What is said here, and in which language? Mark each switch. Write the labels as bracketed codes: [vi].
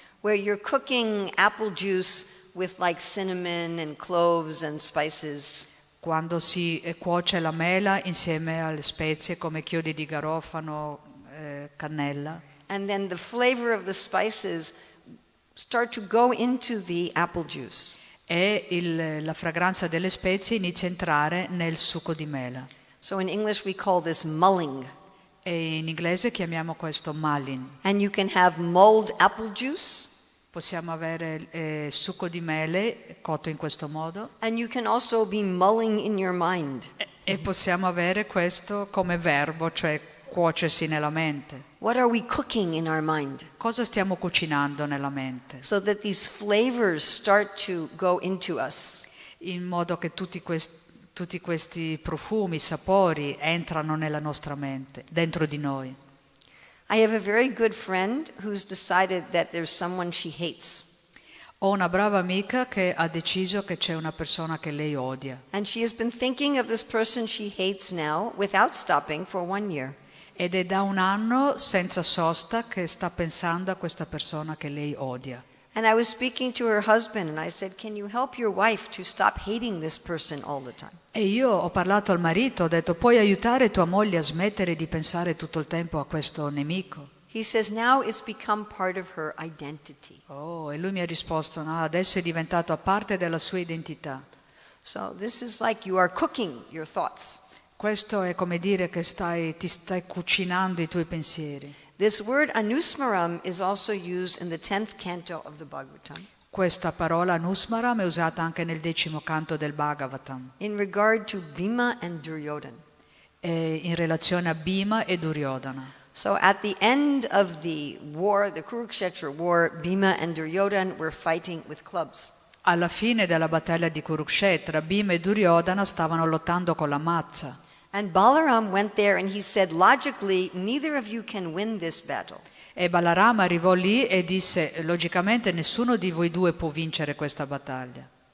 [en] Where you're cooking apple juice with like cinnamon and cloves and spices. [it] Quando si cuoce la mela insieme alle spezie come chiodi di garofano, cannella. [en] And then the flavor of the spices start to go into the apple juice. [it] E la fragranza delle spezie inizia a entrare nel succo di mela. [en] So in English we call this mulling. [it] E in inglese chiamiamo questo mulling. [en] And you can have mulled apple juice. [it] Possiamo avere succo di mele cotto in questo modo. [en] And you can also be mulling in your mind. [it] E possiamo avere questo come verbo, cioè cuocersi nella mente. [en] What are we cooking in our mind? [it] Cosa stiamo cucinando nella mente? [en] So that these flavors start to go into us. [it] In modo che tutti questi profumi, sapori entrano nella nostra mente, dentro di noi. [en] I have a very good friend who's decided that there's someone she hates. [it] Ho una brava amica che ha deciso che c'è una persona che lei odia. [en] And she has been thinking of this person she hates now without stopping for 1 year. [it] Ed è da 1 anno senza sosta che sta pensando a questa persona che lei odia. [en] And I was speaking to her husband and I said, can you help your wife to stop hating this person all the time? [it] E io ho parlato al marito, ho detto: puoi aiutare tua moglie a smettere di pensare tutto il tempo a questo nemico? [en] He says now it's become part of her identity. [it] Oh, e lui mi ha risposto: no, adesso è diventato parte della sua identità. [en] So this is like you are cooking your thoughts. [it] Questo è come dire che ti stai cucinando i tuoi pensieri. [en] This word anusmaram is also used in the 10th canto of the Bhagavatam. [it] Questa parola anusmaram è usata anche nel 10° canto del Bhagavatam. [en] In regard to Bhima and Duryodhana. [it] In relazione a Bhima e Duryodhana. [en] So at the end of the war, the Kurukshetra war, Bhima and Duryodhana were fighting with clubs. [it] Alla fine della battaglia di Kurukshetra, Bhima e Duryodhana stavano lottando con la mazza. [en] And Balaram went there and he said, logically, neither of you can win this battle. [it] E Balarama arrivò lì e disse: logicamente nessuno di voi due può vincere questa battaglia.